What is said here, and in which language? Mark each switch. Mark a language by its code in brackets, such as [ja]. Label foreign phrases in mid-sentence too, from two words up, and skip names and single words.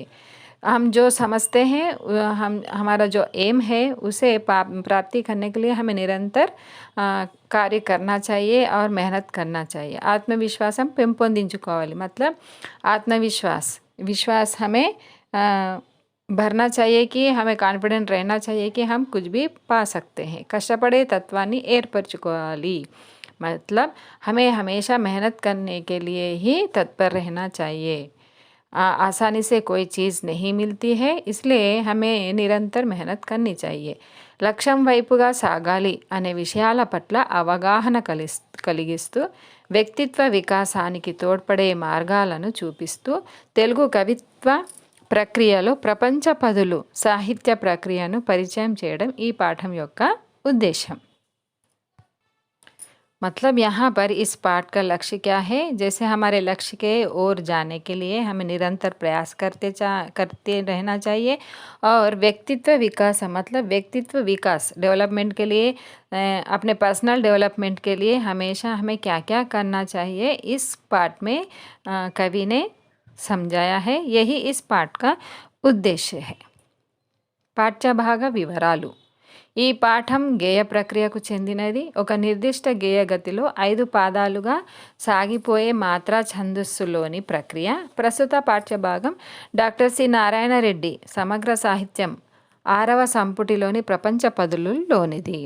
[hi] हम जो समझते हैं, हमारा जो एम है उसे प्राप्ति करने के लिए हमें निरंतर कार्य करना चाहिए और मेहनत करना चाहिए. [te] ఆత్మవిశ్వాస హమ్ పెంపొందించుకోవాలి. [hi] मतलब विश्वास हमें भरना चाहिए कि हमें कॉन्फिडेंट रहना चाहिए कि हम कुछ भी पा सकते हैं. [te] కష్టపడే తత్వాన్ని ఏర్పరచుకోవాలి. [hi] मतलब हमें हमेशा मेहनत करने के लिए ही तत्पर रहना चाहिए. आसानी से कोई चीज़ नहीं मिलती है, इसलिए हमें निरंतर मेहनत करनी चाहिए. [te] లక్ష్యం వైపుగా సాగాలి అనే విషయాల పట్ల అవగాహన కలిగిస్తూ వ్యక్తిత్వ వికాసానికి తోడ్పడే మార్గాలను చూపిస్తూ తెలుగు కవిత్వ ప్రక్రియలో ప్రపంచ పదులు సాహిత్య ప్రక్రియను పరిచయం చేయడం ఈ పాఠం యొక్క ఉద్దేశం. [hi] मतलब यहाँ पर इस पाठ का लक्ष्य क्या है? जैसे हमारे लक्ष्य के ओर जाने के लिए हमें निरंतर प्रयास करते रहना चाहिए. और व्यक्तित्व विकास, मतलब व्यक्तित्व विकास डेवलपमेंट के लिए, अपने [en] personal development [hi] के लिए हमेशा हमें क्या क्या करना चाहिए इस पाठ में कवि ने समझाया है. यही इस पाठ का उद्देश्य है. [te] పాఠ్య భాగ వివరాలు. ఈ పాఠం గేయ ప్రక్రియకు చెందినది. ఒక నిర్దిష్ట గేయ గతిలో 5 పాదాలుగా సాగిపోయే మాత్రా ఛందస్సులోని ప్రక్రియ. ప్రస్తుత పాఠ్యభాగం డాక్టర్ సి నారాయణ రెడ్డి సమగ్ర సాహిత్యం 6వ సంపుటిలోని ప్రపంచ పదులలోనిది.